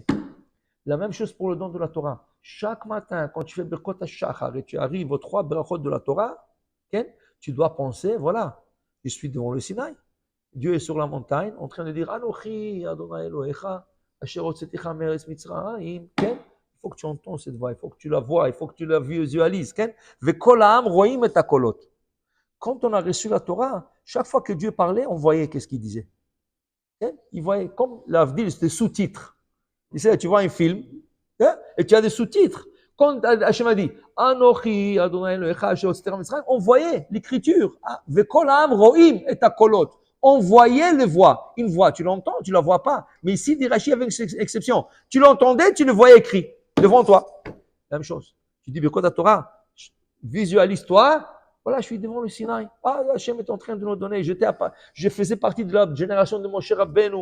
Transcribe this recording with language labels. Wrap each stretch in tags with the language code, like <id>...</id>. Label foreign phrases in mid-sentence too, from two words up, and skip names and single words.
<fr>La même chose pour le don de la Torah. Chaque matin, quand tu fais</fr> <he>ברכות השחר</he> <fr>et tu arrives aux 3 brachot de la Torah, okay, tu dois penser, voilà, je suis devant le Sinaï. Dieu est sur la montagne en train de dire</fr> <he>אנכי אדוני אלוהיך אשר הוצאתיך מארץ מצרים.</he> <fr>Il faut que tu entends cette voix, il faut que tu la vois, il faut que tu la visualises.</fr> <he>וכל העם רואים את הקולות.</he> <fr>Quand on a reçu la Torah, chaque fois que Dieu parlait, on voyait qu'est-ce qu'il disait. Il voyait, comme l'Avdil, c'était sous-titres. Tu vois un film, et tu as des sous-titres. Quand Hachem a dit,</fr> <he>אנכי, אדוני אלוהיך, אשר הוצאתיך מצרים,</he> <fr>on voyait l'écriture.</fr> <he>וכל העם רואים את הקולות.</he> <fr>On voyait les voix. Une voix, tu l'entends, tu ne la vois pas. Mais ici, dit Rashi avec une exception. Tu l'entendais, tu le voyais écrit devant toi. La même chose. Tu dis,</fr> <he>ברכות תורה,</he> <fr>visualise-toi. Voilà, je suis devant le Sinaï. Ah, Hachem est en train de nous donner. Je faisais partie de la génération de mon cher Rabbeinu.</fr>